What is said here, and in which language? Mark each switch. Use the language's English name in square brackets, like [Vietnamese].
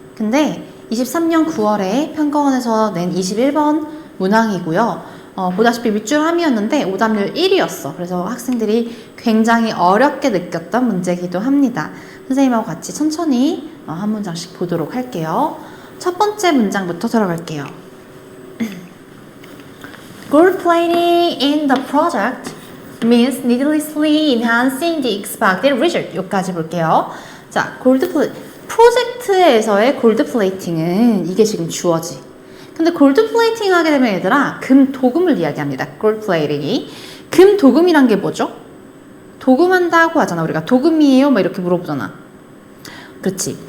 [Korean] 근데 23년 9월에 평가원에서 낸 21번 문항이고요. 보다시피 밑줄 함이었는데 오답률 1위였어. 그래서 학생들이 굉장히 어렵게 느꼈던 문제이기도 합니다. 선생님하고 같이 천천히 한 문장씩 보도록 할게요. 첫 번째 문장부터 들어갈게요. [English] Gold plating in the project means needlessly enhancing the expected result. [Korean] 여기까지 볼게요. 자, 프로젝트에서의 골드 플레이팅은 이게 지금 주어지. 근데 골드 플레이팅 하게 되면 얘들아, 금 도금을 이야기합니다. 골드 플레이팅이. 금 도금이란 게 뭐죠? 도금한다고 하잖아. 우리가 도금이에요? 막 이렇게 물어보잖아. 그렇지.